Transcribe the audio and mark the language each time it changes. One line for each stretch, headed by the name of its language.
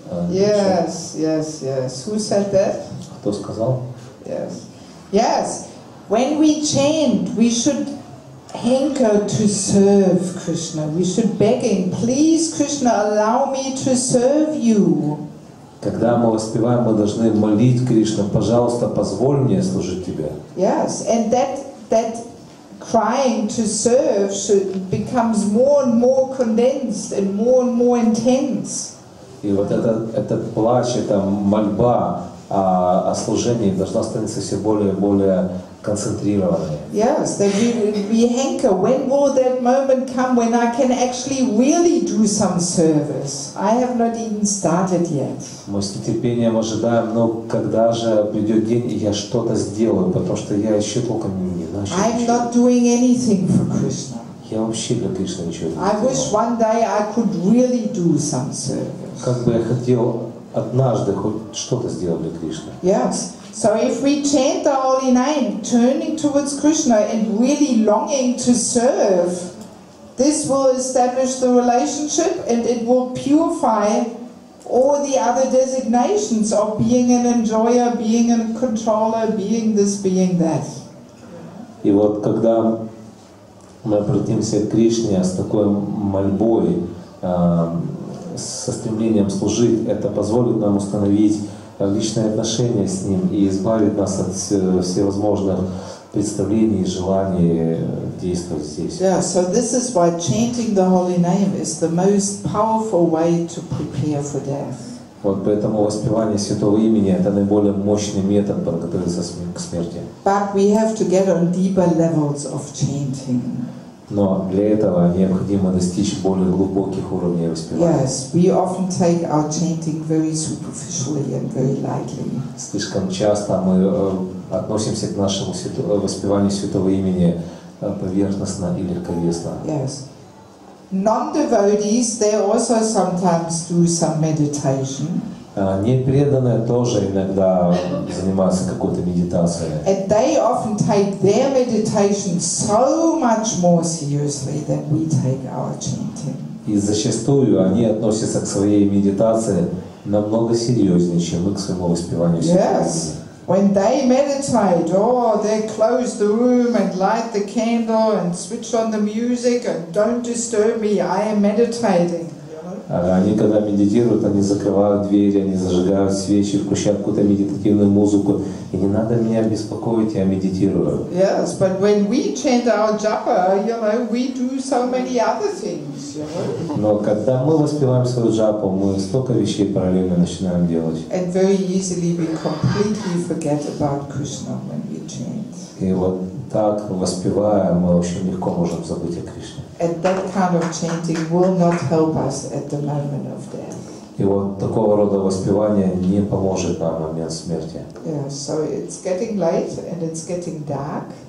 English: Yes. Who said that?
Russian: Кто сказал?
English: Yes. When we chant, we should hanker to serve Krishna. We should beg him, please Krishna, allow me to serve you.
Russian: Когда мы воспеваем, мы должны молить Кришну, пожалуйста, позволь мне служить тебе.
English: Yes, and that crying to serve becomes more and more condensed and more intense.
Russian: И вот этот плач, эта мольба о служении должна становиться все более и более концентрированной.
English: Yes, that we hanker. When will that moment come when I can actually really do some service? I have not even started yet.
Russian: Мы с нетерпением ожидаем, но когда же придет день, и я что-то сделаю, потому что я еще толком не начал.
English: I'm not doing anything for Krishna.
Russian: Я вообще для Кришны ничего не
English: I wish one day I could really do some service.
Russian: Как бы я хотел однажды хоть что-то сделать для Кришны.
English: Yes. So if we chant the holy name, turning towards Krishna and really longing to serve, this will establish the relationship and it will purify all the other designations of being an enjoyer, being a controller, being this, being that.
Russian: И вот когда мы обратимся к Кришне с такой мольбой, со стремлением служить, это позволит нам установить личные отношения с Ним и избавит нас от всевозможных представлений и желаний действовать здесь.
English: Yeah, so this is why chanting the holy name is the most powerful way to prepare for death.
Russian: Вот поэтому воспевание Святого Имени — это наиболее мощный метод подготовиться к смерти.
English: But we have to get on deeper levels of chanting.
Russian: Но для этого необходимо достичь более глубоких уровней воспевания.
English: Yes, we often take our chanting very superficially and very lightly.
Russian: Слишком часто мы относимся к нашему воспеванию Святого Имени поверхностно и легковесно.
English: Yes. Non-devotees, they also sometimes do some meditation.
Russian: Непреданные тоже иногда занимаются какой-то медитацией.
English: And they often take their meditation so much more seriously than we take our chanting.
Russian: И зачастую они относятся к своей медитации намного серьезнее, чем мы к своему воспеванию.
English: Yes. When they meditate, they close the room and light the candle and switch on the music and don't disturb me, I am meditating.
Russian: Они, когда медитируют, они закрывают двери, они зажигают свечи, включают какую-то медитативную музыку. И не надо меня беспокоить, я медитирую.
English: Yes, but when we chant our japa, we do so many other things,
Russian: Но когда мы воспеваем свою джапу, мы столько вещей параллельно начинаем делать.
English: And very easily we completely forget about Krishna when we chant.
Russian: И вот так, воспевая, мы очень легко можем забыть о Кришне.
English: And that kind of chanting will not help us at the moment of death.
Russian: И вот такого рода воспевание не поможет нам в момент смерти.
English: Yeah, so it's getting late and it's getting dark.